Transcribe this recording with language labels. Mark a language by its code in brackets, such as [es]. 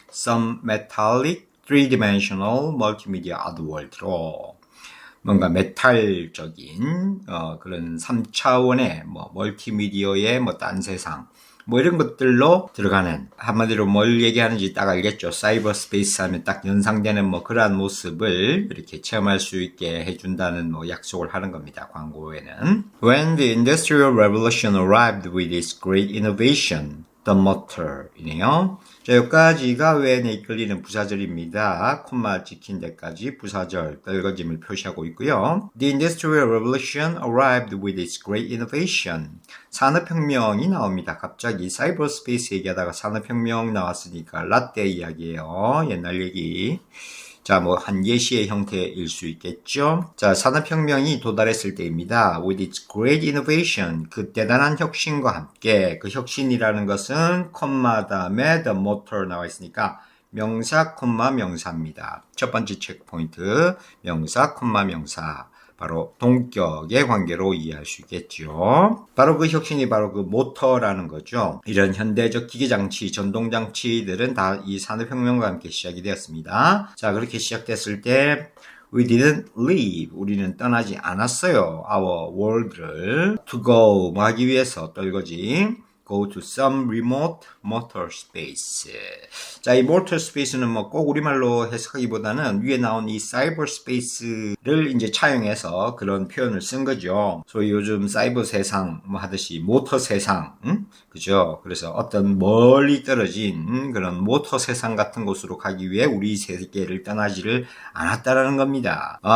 [en] Some metallic three-dimensional multimedia otherworld [ko] 로 뭔가 메탈적인 그런 3차원의 멀티미디어의 딴 세상 이런 것들로 들어가는 한마디로 뭘 얘기하는지 딱 알겠죠. 사이버 스페이스 하면 딱 연상되는 그러한 모습을 이렇게 체험할 수 있게 해준다는 약속을 하는 겁니다. 광고에는. [en] When the Industrial Revolution arrived with its great innovation, the motor [ko] 이네요. 자, 여기까지가 왜에 이끌리는 부사절입니다. 콤마 찍힌 데까지 부사절, 떨거짐을 표시하고 있고요. [en] The Industrial Revolution arrived with its great innovation. [ko] 산업혁명이 나옵니다. 갑자기 사이버스페이스 얘기하다가 산업혁명 나왔으니까 라떼 이야기예요. 옛날 얘기. 자, 한 예시의 형태일 수 있겠죠. 자, 산업혁명이 도달했을 때입니다. [en] With its great innovation, [ko] 그 대단한 혁신과 함께, 그 혁신이라는 것은 콤마 다음에 the motor 나와 있으니까 명사, 콤마 명사입니다. 첫 번째 체크포인트, 명사, 콤마 명사. 바로 동격의 관계로 이해할 수 있겠죠. 바로 그 혁신이 바로 그 모터라는 거죠. 이런 현대적 기계장치, 전동장치들은 다 이 산업혁명과 함께 시작이 되었습니다. 자, 그렇게 시작됐을 때 [en] We didn't leave. [ko] 우리는 떠나지 않았어요. [en] Our world [ko] 를 [en] to go [ko] 하기 위해서 떨거지. [en] Go to some remote motor space. [ko] 자, 이 motor space는 꼭 우리말로 해석하기보다는 위에 나온 이 cyber space를 이제 차용해서 그런 표현을 쓴 거죠. 소위 요즘 사이버 세상 하듯이 모터 세상, 그죠? 그래서 어떤 멀리 떨어진 그런 모터 세상 같은 곳으로 가기 위해 우리 세계를 떠나지를 않았다라는 겁니다.